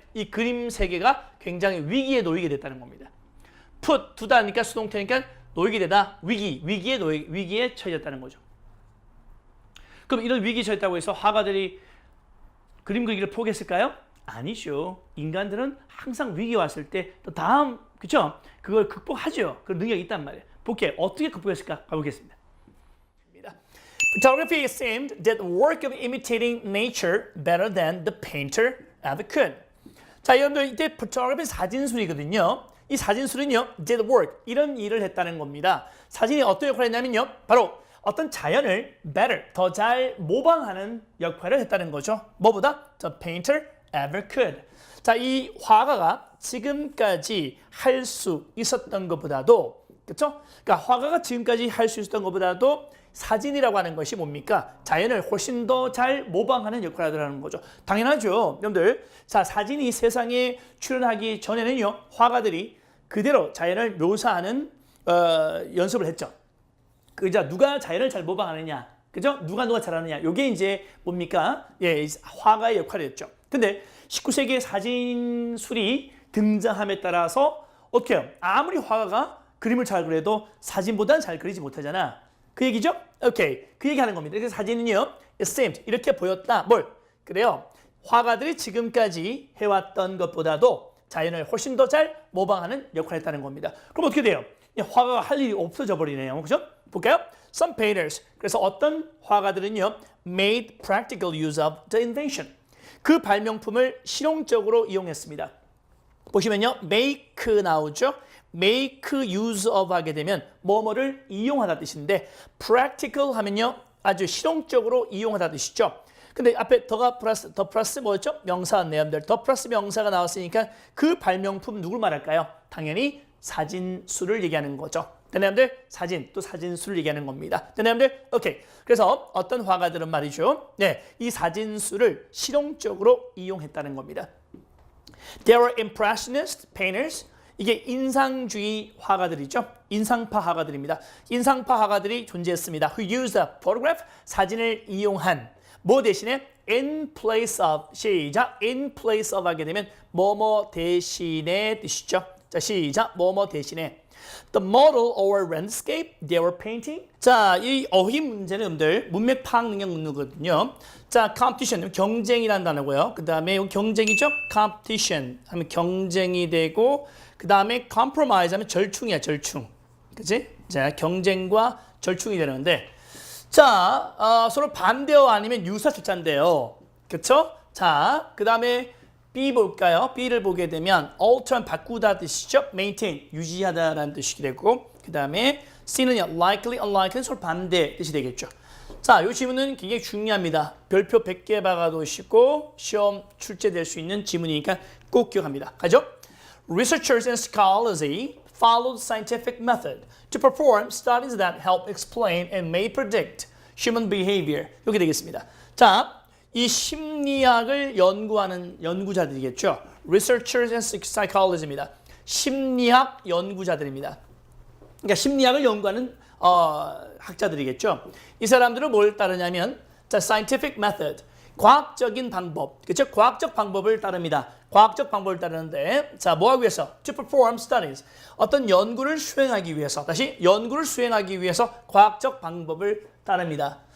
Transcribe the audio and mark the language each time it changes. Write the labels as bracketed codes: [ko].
[ko] 이 그림 세계가 굉장히 위기에 놓이게 됐다는 겁니다. put, 두다니까 수동태니까 놓이게 되다, 위기에 처해졌다는 거죠. 그럼 이런 위기에 처했다고 해서 화가들이 그림 그리기를 포기했을까요? 아니죠. 인간들은 항상 위기 왔을 때 또 다음, 그쵸? 그걸 극복하죠. 그 능력이 있단 말이에요. 볼게요. 어떻게 극복했을까? 가보겠습니다. [en] Photography seemed did work of imitating nature better than the painter ever could. [ko] 자, 여러분들 이때 photography 사진술이거든요. 이 사진술은요, did work 이런 일을 했다는 겁니다. 사진이 어떤 역할을 했냐면요, 바로 어떤 자연을 better 더 잘 모방하는 역할을 했다는 거죠. [en] 뭐보다 the painter ever could. [ko] 자, 이 화가가 지금까지 할 수 있었던 것보다도, 그렇죠? 그러니까 화가가 지금까지 할 수 있었던 것보다도 사진이라고 하는 것이 뭡니까? 자연을 훨씬 더 잘 모방하는 역할을 하는 거죠. 당연하죠. 여러분들, 자, 사진이 세상에 출현하기 전에는요, 화가들이 그대로 자연을 묘사하는 연습을 했죠. 그자 누가 자연을 잘 모방하느냐, 그죠? 누가 잘하느냐. 이게 이제 뭡니까? 예, 화가의 역할이었죠. 근데 19세기의 사진술이 등장함에 따라서 어떻게 해요? 아무리 화가가 그림을 잘 그려도 사진보다는 잘 그리지 못하잖아. 그 얘기죠? 오케이. 그 얘기하는 겁니다. 그래서 사진은요, [en] it seemed [ko] 이렇게 보였다. 뭘? 그래요. 화가들이 지금까지 해왔던 것보다도 자연을 훨씬 더 잘 모방하는 역할을 했다는 겁니다. 그럼 어떻게 돼요? 화가가 할 일이 없어져 버리네요. 그죠? 볼까요? [en] Some painters. [ko] 그래서 어떤 화가들은요, [en] made practical use of the invention. [ko] 그 발명품을 실용적으로 이용했습니다. 보시면요, make 나오죠? make use of 하게 되면 뭐뭐를 이용하다 뜻인데 practical 하면요, 아주 실용적으로 이용하다 뜻이죠. 근데 앞에 더 플러스 뭐였죠? 명사였네요, 여러분들. 더 플러스 명사가 나왔으니까 그 발명품 누굴 말할까요? 당연히 사진술을 얘기하는 거죠. 여러분들, 사진, 또 사진술을 얘기하는 겁니다. 여러분들, 오케이. 그래서 어떤 화가들은 말이죠, 네, 이 사진술을 실용적으로 이용했다는 겁니다. [en] There were impressionist painters. [ko] 이게 인상주의 화가들이죠. 인상파 화가들입니다. 인상파 화가들이 존재했습니다. [en] Who used a photograph, [ko] 사진을 이용한 뭐 대신에 in place of, 시작, in place of 하게 되면 뭐뭐 대신에 뜻이죠. 자, 시작, 뭐뭐 대신에. [en] The model or landscape they were painting. [ko] 자, 이 어휘 문제는 여러분들 문맥 파악 능력 문제거든요. 자, competition, 경쟁이라는 단어고요. 그 다음에 경쟁이죠. competition 하면 경쟁이 되고, 그 다음에 compromise 하면 절충이야, 절충. 그치? 자, 경쟁과 절충이 되는데, 자, 서로 반대어 아니면 유사 조차인데요. 그쵸? 자, 그 다음에 B 볼까요? B를 보게 되면 alter, 바꾸다 뜻이죠. maintain, 유지하다라는 뜻이 되고, 그 다음에 C는요, likely, unlikely, 서로 반대 뜻이 되겠죠. 자, 이 지문은 굉장히 중요합니다. 별표 100개 박아도 쉽고 시험 출제될 수 있는 지문이니까 꼭 기억합니다. 가죠? [en] Researchers and scholars followed scientific method to perform studies that help explain and may predict human behavior. [ko] 이렇게 되겠습니다. 자, 이 심리학을 연구하는 연구자들이겠죠. [en] Researchers and psychology입니다. [ko] 심리학 연구자들입니다. 그러니까 심리학을 연구하는 학자들이겠죠. 이 사람들은 뭘 따르냐면, 자, scientific method, 과학적인 방법, 그렇죠? 과학적 방법을 따릅니다. 과학적 방법을 따르는데, 자, 뭐 하기 위해서? [en] To perform studies, [ko] 어떤 연구를 수행하기 위해서, 다시 연구를 수행하기 위해서 과학적 방법을 따릅니다.